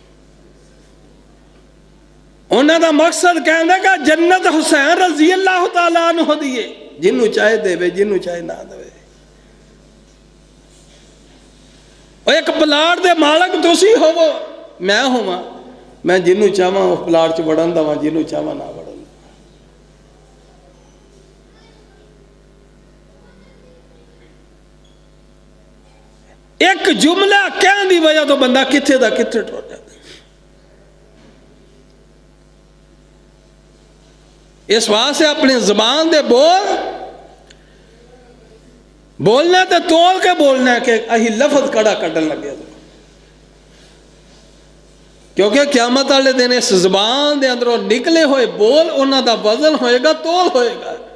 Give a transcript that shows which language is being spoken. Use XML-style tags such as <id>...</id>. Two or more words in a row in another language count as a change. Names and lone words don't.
<pa>انہوں دا مقصد کہنا کہ جنت حسین رضی اللہ تعالیٰ عنہ دیئے، جنہوں چاہے دے وے جنہوں چاہے نہ دے وے۔ اور ایک پلاٹ دے مالک تسی ہوو، میں ہوں، میں جنہوں چاہاں اس پلاٹ چ وڑن دا جنہوں چاہاں نہ وڑن دا۔ ایک جملہ کہنے دی وجہ تو بندہ کتھے دا کتھے ٹر جاتا۔ اس واسطے اپنی زبان دے بولنا تے تول کے بولنا ہے کہ اہی لفظ کڑا کٹن لگے، کیونکہ قیامت والے دن اس زبان دے اندروں نکلے ہوئے بول انہاں دا وزن ہوئے گا، تول ہوئے گا۔</pa>